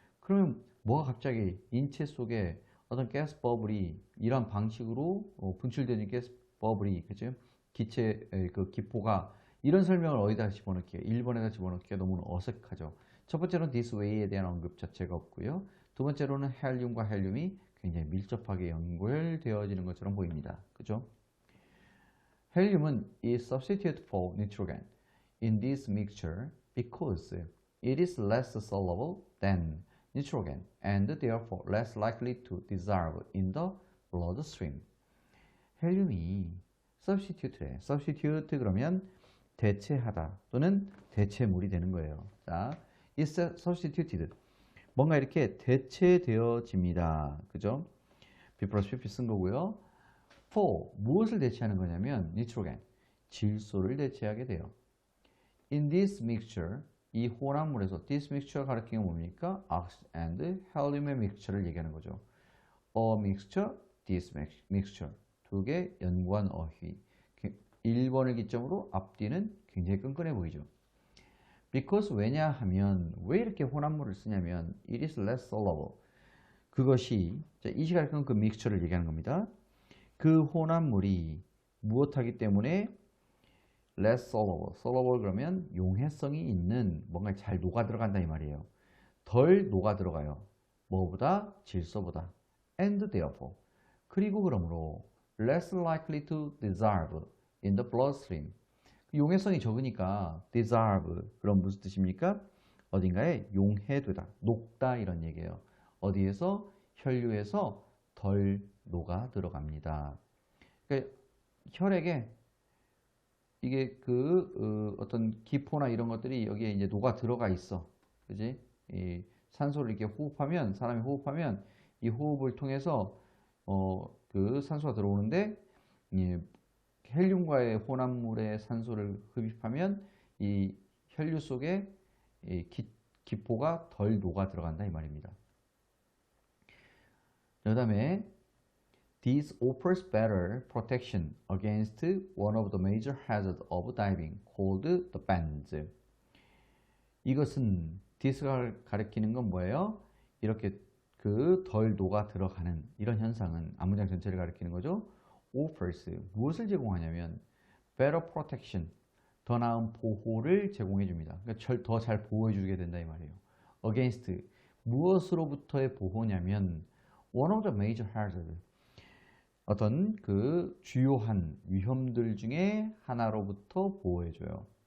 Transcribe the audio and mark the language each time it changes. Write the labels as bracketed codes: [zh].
[ko] 그러면 뭐가 갑자기 인체 속에 어떤 가스 버블이 이런 방식으로 분출되는 가스 버블이 그죠? 기체의 그 기포가 이런 설명을 어디다 집어넣기에 1번에다 집어넣기가 너무 어색하죠. 첫 번째로는 this way에 대한 언급 자체가 없고요. 두 번째로는 헬륨과 헬륨이 굉장히 밀접하게 연결되어지는 것처럼 보입니다. 그죠? 헬륨은 [en] is substitute for nitrogen in this mixture because it is less soluble than nitrogen and therefore less likely to dissolve in the bloodstream. [ko] 헬륨이 substitute래. substitute 그러면 대체하다 또는 대체물이 되는 거예요. 자, [en] is substituted. [ko] 뭔가 이렇게 대체되어집니다. 그죠? B 플러스 PP 쓴 거고요. for 무엇을 대체하는 거냐면 nitrogen, 질소를 대체하게 돼요. [en] In this mixture, [ko] 이 혼합물에서 [en] this mixture [ko] 가리키는 게 뭡니까? [en] oxygen and helium [ko] 의 mixture를 얘기하는 거죠. [en] A mixture, this mixture. [ko] 두 개 연관 어휘. 1번을 기점으로 앞뒤는 굉장히 끈끈해 보이죠. Because 왜냐하면 왜 이렇게 혼합물을 쓰냐면 [en] it is less soluble. [ko] 그것이 이 시각은 그 믹스처를 얘기하는 겁니다. 그 혼합물이 무엇하기 때문에 [en] less soluble. [ko] soluble 그러면 용해성이 있는 뭔가 잘 녹아 들어간다 이 말이에요. 덜 녹아 들어가요. 뭐보다? 질소보다. [en] And therefore. [ko] 그리고 그러므로 [en] less likely to dissolve in the bloodstream. [ko] 용해성이 적으니까 dissolve 그럼 무슨 뜻입니까? 어딘가에 용해되다, 녹다 이런 얘기예요. 어디에서? 혈류에서 덜 녹아 들어갑니다. 그러니까 혈액에 이게 어떤 기포나 이런 것들이 여기에 이제 녹아 들어가 있어. 그지? 이 산소를 이렇게 호흡하면, 사람이 호흡하면 이 호흡을 통해서 그 산소가 들어오는데 헬륨과의 혼합물에 산소를 흡입하면 이 혈류 속에 이 기포가 덜 녹아 들어간다 이 말입니다. [en] 그 다음에 This offers better protection against one of the major hazards of diving, called the bends. [ko] 이것은 this가 가리키는 건 뭐예요? 이렇게 덜 녹아 들어가는 이런 현상은 앞문장 전체를 가리키는 거죠. offers 무엇을 제공하냐면 [en] better protection [ko] 더 나은 보호를 제공해 줍니다. 그러니까 더 잘 보호해 주게 된다 이 말이에요. against 무엇으로부터의 보호냐면 [en] one of the major hazards [ko] 어떤 그 주요한 위험들 중에 하나로부터 보호해줘요.